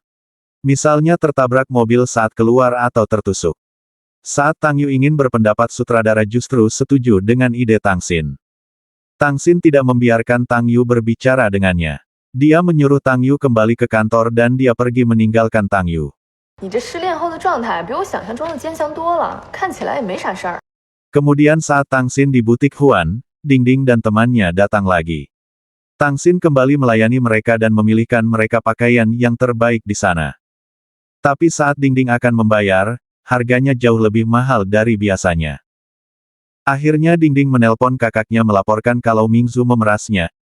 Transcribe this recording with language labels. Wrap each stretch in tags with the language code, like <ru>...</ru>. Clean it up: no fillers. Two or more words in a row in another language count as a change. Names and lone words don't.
<id>Misalnya tertabrak mobil saat keluar atau tertusuk. Saat Tang Yu ingin berpendapat sutradara justru setuju dengan ide Tang Xin. Tang Xin tidak membiarkan Tang Yu berbicara dengannya. Dia menyuruh Tang Yu kembali ke kantor dan dia pergi meninggalkan Tang Yu.</id> <zh>你这失恋后的状态比我想象中的坚强多了，看起来也没啥事儿。</zh> <id>Kemudian saat Tang Xin di butik Huan, Ding Ding dan temannya datang lagi. Tang Xin kembali melayani mereka dan memilihkan mereka pakaian yang terbaik di sana. Tapi saat Ding Ding akan membayar, harganya jauh lebih mahal dari biasanya. Akhirnya Ding Ding menelpon kakaknya melaporkan kalau Mingzu memerasnya.</id>